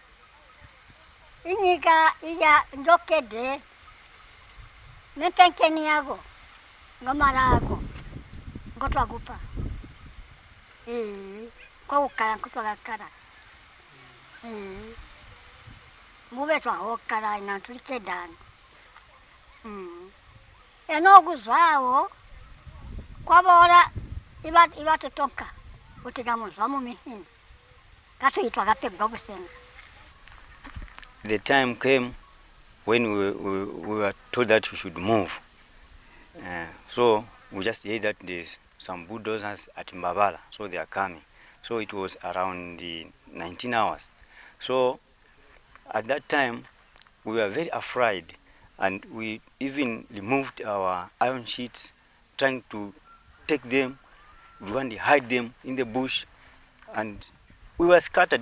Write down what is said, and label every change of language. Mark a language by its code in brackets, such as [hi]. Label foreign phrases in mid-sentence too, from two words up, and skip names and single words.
[toi] inyika iya ndokede nepenkeni yago ngomarago ngotwagupa kwa ukala ngotwagakara mube twahokala ina tulikedana enoguzwawo kwabora ibatotonka utigamuzwa mu mihini katuyitwagapebwa busenga. [en] The time came when we were told that we should move. So we just heard that there's some bulldozers at Mbabala, so they are coming. So it was around the 19 hours. So at that time, we were very afraid, and we even removed our iron sheets, trying to take them, we want to hide them in the bush, and we were scattered.